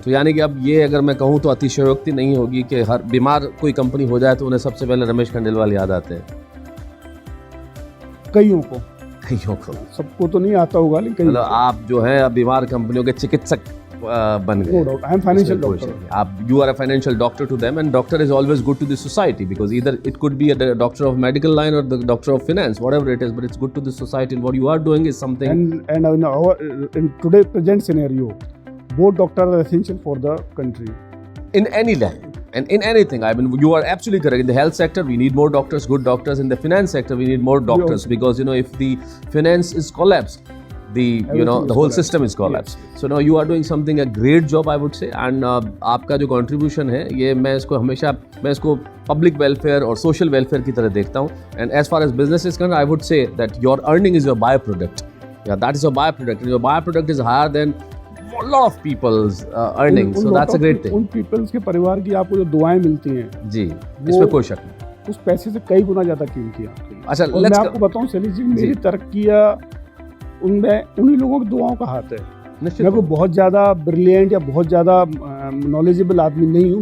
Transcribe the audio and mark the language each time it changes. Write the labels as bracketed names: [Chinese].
[Hindi] तो यानी कि अब ये अगर मैं कहूँ तो अतिशयोक्ति नहीं होगी कि हर बीमार कोई कंपनी हो जाए तो उन्हें सबसे पहले रमेश खंडेलवाल याद आते हैं। कईयों को, सबको तो नहीं आता होगा, लेकिन मतलब आप जो है अब बीमार कंपनियों के चिकित्सक बन गए। [English] No doubt, I am financial doctor. [Hindi] आप [English] You are a financial doctor to them, and doctor is always good to the society because either it could be a doctor of medical line or the doctor of finance, whatever it is, but it's good to the society, and what you are doing is something. And in today's present scenario, both doctors are essential for the country. In any line and in anything, I mean, you are absolutely correct. In the health sector, we need more doctors, good doctors. In the finance sector, we need more doctors because if the finance is collapsed, the whole system is collapsed. Yes. So now you are doing something a great job, I would say, and [Hindi] आपका जो contribution है ये मैं इसको public welfare और social welfare की तरह देखता हूँ. [English] And as far as business is concerned, I would say that your earning is your byproduct. Yeah, that is your byproduct, and your byproduct is higher than a lot of people's earnings. So that's a great thing. [Hindi] उन peoples के परिवार की आपको जो दुआएं मिलती हैं जी, इसमें कोई शक नहीं, उस पैसे से कई गुना ज्यादा कीमती है। अच्छा, और मैं आपको बताऊं सैली जी, मेरी तरक्कियां उनमें उन्हीं लोगों की दुआओं का हाथ है। मैं कोई बहुत ज़्यादा ब्रिलियंट या बहुत ज़्यादा नॉलेजेबल आदमी नहीं हूँ।